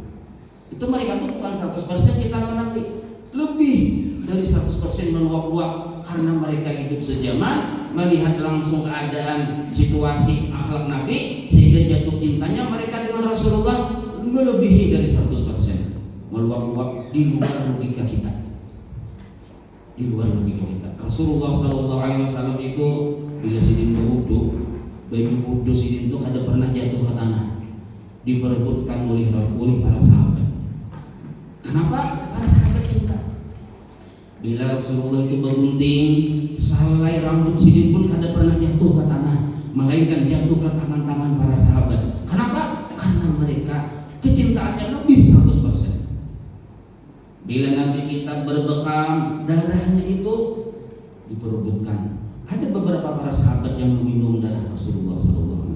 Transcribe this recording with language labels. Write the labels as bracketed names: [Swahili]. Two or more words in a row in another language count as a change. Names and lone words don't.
[Indonesian] Itu mereka tuh bukan 100% kita lawan Nabi. Lebih dari 100% meluap-luap karena mereka hidup sejaman, melihat langsung keadaan situasi akhlak Nabi, sehingga jatuh cintanya mereka dengan Rasulullah melebihi dari 100%. Meluap-luap di luar logika kita. Di luar logika kita. [Banjar] Rasulullah SAW itu bila sidin berwudu, baju wudu sidin itu kada pernah jatuh ke tanah, diperebutkan oleh para sahabat. [Indonesian] Kenapa? Para sahabat cinta. Bila Rasulullah itu bergunting, salai rambut sidin pun kada pernah jatuh ke tanah, melainkan jatuh ke tangan-tangan para sahabat. Kenapa? Karena mereka kecintaannya lebih 100%. Bila Nabi kita berbekam, darahnya itu diperebutkan. Ada beberapa para sahabat yang meminum darah Rasulullah SAW.